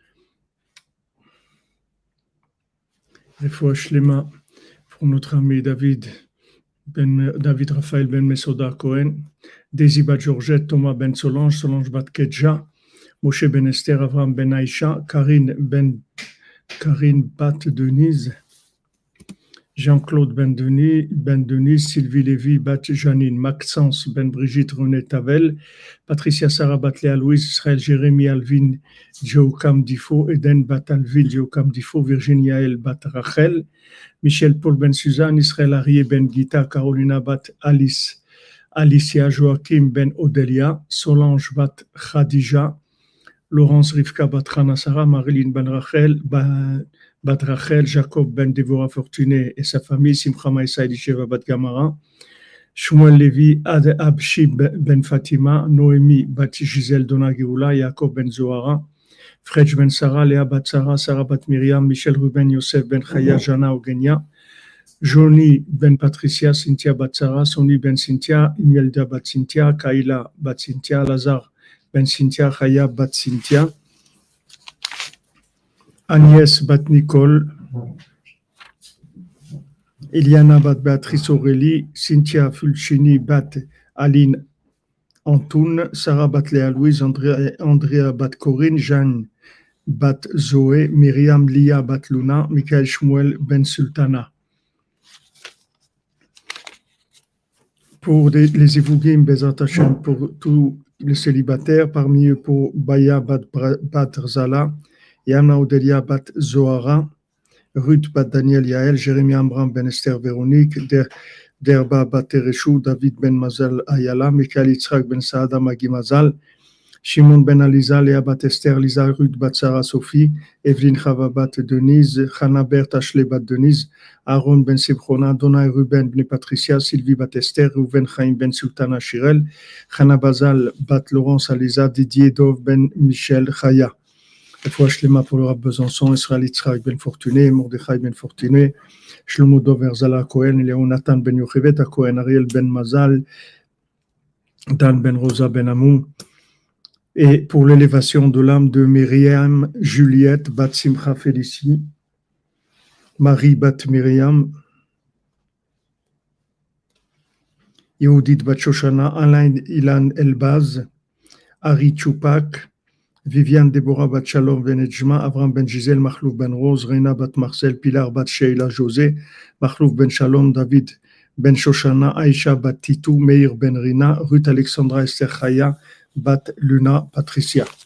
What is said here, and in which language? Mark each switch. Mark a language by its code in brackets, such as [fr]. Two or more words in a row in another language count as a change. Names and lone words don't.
[fr] et Foshlema pour notre ami David Raphaël Ben Mesoda Cohen, Daisy Bat Georgette, Thomas Ben Solange, Solange Bat Kedja, Moshe Ben Esther, Avram Ben Aïcha, Karine Bat Denise, Jean-Claude Ben Denise, Sylvie Lévy Bat Janine, Maxence Ben Brigitte René Tavel, Patricia Sarah Bat Léa Louise, Israël Jérémy Alvin Djokam Difo, Eden Bat Alvin Djokam Difo, Virginie Yael Bat Rachel, Michel Paul Ben Suzanne, Israël Arié Ben Gita, Carolina Bat Alicia Joachim Ben Odelia, Solange Bat Khadija, Laurence Rivka Bat Rana Sarah, Marilyn Ben Rachel, Bat Rachel, Jacob Ben Dévorah Fortuné et sa famille, Simcha Maïsa Elisheva Bat Gamara, Shmuel Levi Abshi Ben Fatima, Noémie Bat Gisèle Dona Geoula, Jacob Ben Zohara, Fredj Ben Sarah, Léa Bat Sarah, Sarah Bat Myriam, Michel Ruben Yosef Ben Chaya, Jana Ogenia, Johnny Ben Patricia, Cynthia Bat Sarah, Sony Ben Cynthia, Imelda Bat Cynthia, Kaila Bat Cynthia, Lazare Ben Cynthia, Chaya Bat Cynthia, Agnès Bat Nicole, Eliana Bat Béatrice Aurélie, Cynthia Fulcini Bat Aline Antoun, Sarah Bat Léa Louise, Andrea Bat Corinne, Jeanne Bat Zoé, Myriam Lia Bat Luna, Michael Shmuel Ben Sultana. Pour les Ivougim, [he] בעזרת השם, [fr] pour tous les célibataires, parmi eux pour Baya Bat Zala, Yana Odelia Bat Zohara, Ruth Bat Daniel Yael, Jérémy Ambram Ben Esther Véronique, Derba Bat Tereshou, David Ben Mazal Ayala, Michael Yitzhak Ben Saada Magi Mazal, Shimon Ben Aliza, Léa Bat Esther, Lisa Ruth Bat Sarah Sophie, Evelyne Chava Bat Denise, Chana Berthe Ashley Bat Denise, Aaron Ben Simchona, Dona Ruben Ben Patricia, Sylvie Bat Esther, Rouven Chaim Ben Sultana Shirel, Chana Bazal Bat Laurence Aliza, Didier Dov Ben Michel Chaya. Et fois Shlema pour le Rab Besançon, Israël Yitzhak Ben Fortuné, Mordechai Ben Fortuné, Shlomo Dov Erzala Cohen, Léonatan Ben Yochevet Cohen, Ariel Ben Mazal, Dan Ben Rosa Ben Amou. Et pour l'élévation de l'âme de Myriam, Juliette, Bat Simcha Félicie, Marie Bat Myriam, Yehudit Bat Shoshana, Alain Ilan Elbaz, Ari Tchoupak, Viviane Deborah Bat Shalom Ben Edjma, Avram Ben Gisèle, Mahlouf Ben Rose, Reina Bat Marcel, Pilar Bat Sheila José, Mahlouf Ben Shalom, David Ben Shoshana, Aïcha Bat Titou, Meir Ben Rina, Ruth Alexandra Esther Chaya, Bat Luna Patricia.